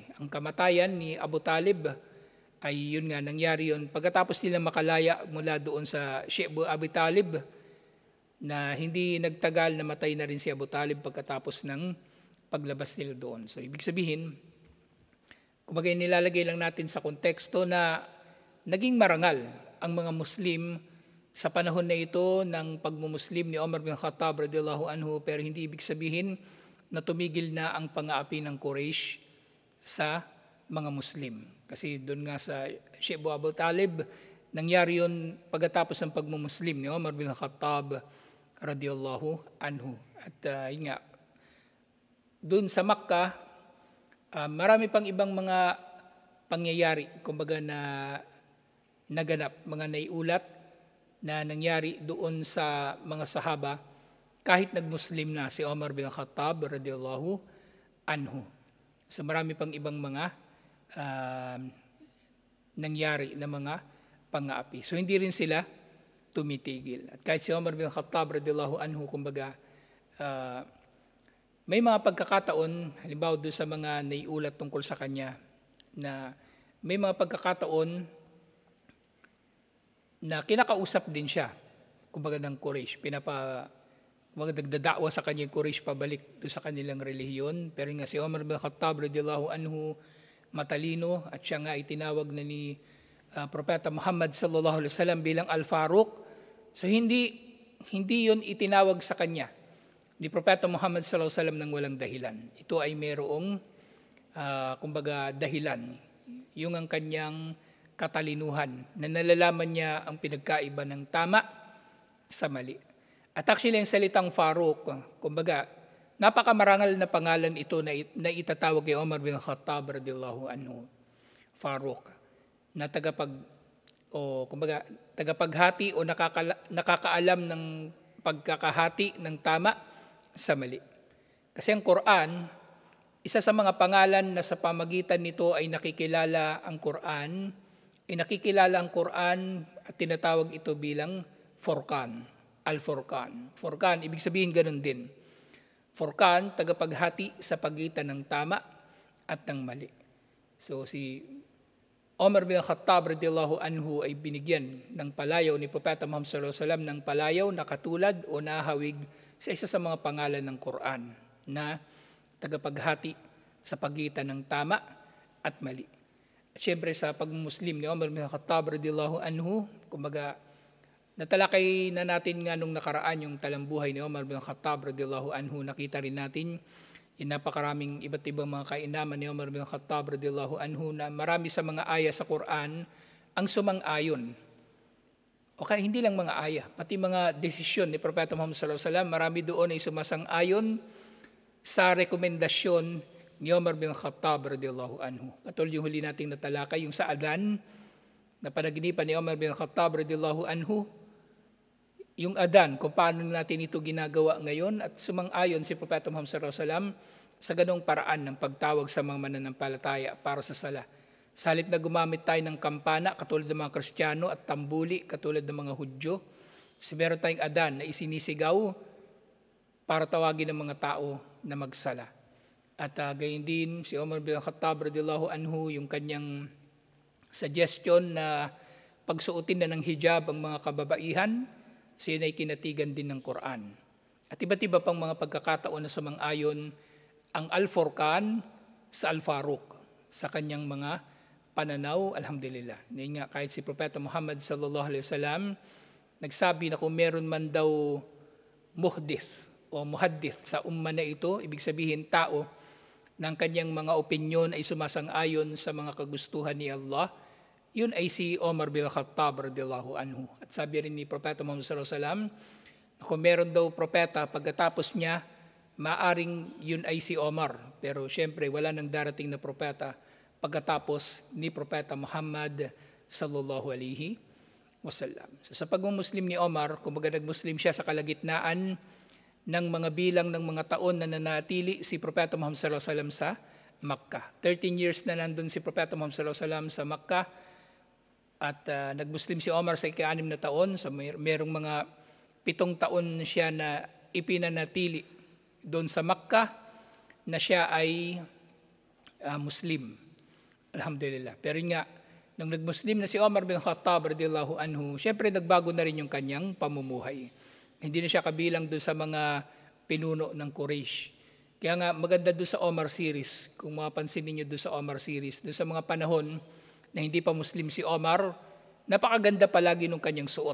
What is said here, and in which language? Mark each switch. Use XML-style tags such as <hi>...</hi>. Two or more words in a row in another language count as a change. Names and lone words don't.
<tl>Ang kamatayan ni Abu Talib ay yun nga, nangyari yun pagkatapos nila makalaya mula doon sa Shi'b Abu Talib, na hindi nagtagal namatay na rin si Abu Talib pagkatapos ng paglabas nila doon. So ibig sabihin, kumbaga nilalagay lang natin sa konteksto na naging marangal ang mga Muslim sa panahon na ito ng pagmumuslim ni Umar bin Khattab</tl> <ar>رضي الله عنه,</ar> <tl>pero hindi ibig sabihin na tumigil na ang pang-aapi ng Quraysh sa mga Muslim. Kasi doon nga sa Shi'b Abu Talib, nangyari yun pagkatapos ng pagmumuslim ni Umar bin Khattab</tl> <ar>رضي الله عنه.</ar> <tl>At yun nga, doon sa Makkah, marami pang ibang mga pangyayari, kumbaga na naganap, mga naiulat na nangyari doon sa mga sahaba kahit nagmuslim na si Umar bin Khattab</tl> <ar>رضي الله عنه.</ar> <tl>So marami pang ibang mga nangyari na mga pang-aapi. So hindi rin sila tumitigil. At kahit si Umar bin Khattab</tl> <ar>رضي الله عنه,</ar> <tl>kumbaga, may mga pagkakataon, halimbawa doon sa mga naiulat tungkol sa kanya, na may mga pagkakataon na kinakausap din siya, kumbaga ng Quraysh, nagdadakwa sa kanya yung Quraysh pabalik doon sa kanilang relihiyon. Pero nga si Umar bin Khattab</tl> <ar>رضي الله عنه,</ar> <tl>matalino, at siya nga itinawag na ni Propeta Muhammad</tl> <ar>صلى الله عليه وسلم</ar> <tl>bilang Al-Faruq. So hindi yun itinawag sa kanya ni Propeta Muhammad</tl> <ar>صلى الله عليه وسلم</ar> <tl>ng walang dahilan. Ito ay mayroong kumbaga dahilan. Yung ang kanyang katalinuhan na nalalaman niya ang pinagkaiba ng tama sa mali. At actually ang salitang Faruq, kumbaga napakamarangal na pangalan ito na itatawag kay Umar bin Khattab</tl> <ar>رضي الله عنه.</ar> <tl>Faruq, na tagapaghati o nakakaalam ng pagkakahati ng tama sa mali. Kasi ang Quran, isa sa mga pangalan na sa pamagitan nito ay nakikilala ang Quran at tinatawag ito bilang Furqan, Al-Furqan. Furqan, ibig sabihin ganun din. Furqan, tagapaghati sa pagitan ng tama at ng mali. So si Umar bin Khattab</tl> <ar>رضي الله عنه</ar> <tl>ay binigyan ng palayaw ni Propeta Muhammad</tl> <ar>صلى الله عليه وسلم</ar> <tl>ng palayaw na katulad o nahawig sa isa sa mga pangalan ng Quran na tagapaghati sa pagitan ng tama at mali. At syempre sa pagmuslim ni Umar bin Khattab</tl> <ar>رضي الله عنه,</ar> <tl>kumbaga natalakay na natin nga nung nakaraan yung talambuhay ni Umar bin Khattab</tl> <ar>رضي الله عنه.</ar> <tl>Nakita rin natin yung napakaraming iba't ibang mga kainaman ni Umar bin Khattab</tl> <ar>رضي الله عنه</ar> <tl>na marami sa mga aya sa Quran ang sumang-ayon. O kaya hindi lang mga aya, pati mga desisyon ni Propeta Muhammad</tl> <ar>صلى الله عليه وسلم,</ar> <tl>marami doon ay sumasang-ayon sa rekomendasyon ni Umar bin Khattab</tl> <ar>رضي الله عنه.</ar> <tl>Katulad yung huli nating natalakay, yung sa Adan na panaginipan ni Umar bin Khattab</tl> <ar>رضي الله عنه,</ar> <tl>yung Adan, kung paano natin ito ginagawa ngayon, at sumang-ayon si Propeta Muhammad</tl> <ar>صلى الله عليه وسلم</ar> <tl>sa ganong paraan ng pagtawag sa mga mananampalataya para sa sala. Sa halip na gumamit tayo ng kampana katulad ng mga Kristiyano at tambuli katulad ng mga Hudyo, meron tayong Adan na isinisigaw para tawagin ng mga tao na magsala. At gayon din si Umar bin Khattab</tl> <ar>رضي الله عنه,</ar> <tl>yung kanyang suggestion na pagsuotin na ng hijab ang mga kababaihan, siya ay kinatigan din ng Quran. At iba't iba pang mga pagkakataon na sumang-ayon ang Al-Furqan sa Al-Faruq sa kanyang mga pananaw, alhamdulillah. Ngayon nga, kahit si Propeta Muhammad</tl> <ar>صلى الله عليه وسلم</ar> <tl>nagsabi na kung meron man daw muhdith o muhaddith sa umma na ito, ibig sabihin tao ng kanyang mga opinyon ay sumasang-ayon sa mga kagustuhan ni Allah, yun ay si Umar bin Khattab</tl> <ar>رضي الله عنه.</ar> <tl>At sabi rin ni Propeta Muhammad</tl> <ar>صلى الله عليه وسلم,</ar> <tl>kung meron daw propeta pagkatapos niya maaring yun ay si Omar. Pero syempre wala nang darating na propeta pagkatapos ni Propeta Muhammad</tl> <ar>صلى الله عليه وسلم.</ar> <tl>So, sa pagmumuslim ni Omar, kumbaga nagmuslim siya sa kalagitnaan ng mga bilang ng mga taon na nanatili si Propeta Muhammad</tl> <ar>صلى الله عليه وسلم</ar> <tl>sa Makkah. 13 years na nandun si Propeta Muhammad</tl> <ar>صلى الله عليه وسلم</ar> <tl>sa Makkah at nagmuslim si Omar sa ika-6 na taon. So, merong mga 7 taon siya na ipinanatili doon sa Makkah na siya ay Muslim. Alhamdulillah. Pero nga, nung nagmuslim na si Omar bin Khattab</tl> <ar>رضي الله عنه,</ar> <tl>syempre nagbago na rin yung kanyang pamumuhay. Hindi na siya kabilang doon sa mga pinuno ng Quraysh. Kaya nga maganda doon sa Omar series, kung mapapansin niyo doon sa Omar series, doon sa mga panahon na hindi pa Muslim si Omar, napakaganda palagi ng kanyang suot.</tl>